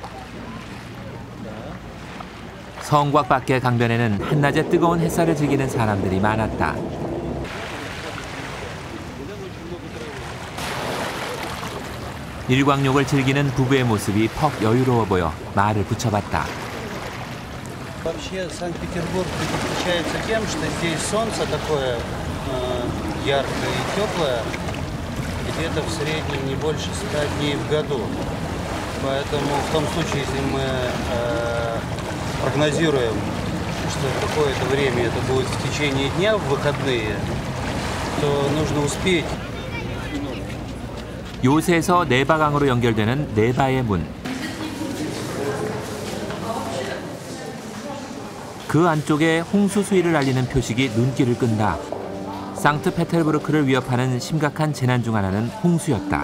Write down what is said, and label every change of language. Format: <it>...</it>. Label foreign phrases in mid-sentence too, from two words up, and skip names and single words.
<ko>성곽 밖의 강변에는 한낮의 뜨거운 햇살을 즐기는 사람들이 많았다. 일광욕을 즐기는 부부의 모습이 퍽 여유로워 보여 말을 붙여봤다.</ko> <ru>Вообще Санкт-Петербург отличается тем, что здесь солнце такое яркое и теплое, где-то в среднем не больше 100 дней в году. Поэтому в том случае, если мы прогнозируем, что какое-то время это будет в течение дня, в выходные, то нужно успеть.</ru> <ko>요새에서 내바강으로 연결되는 내바의 문. 그 안쪽에 홍수 수위를 알리는 표식이 눈길을 끈다. 상트페테르부르크를 위협하는 심각한 재난 중 하나는 홍수였다.</ko>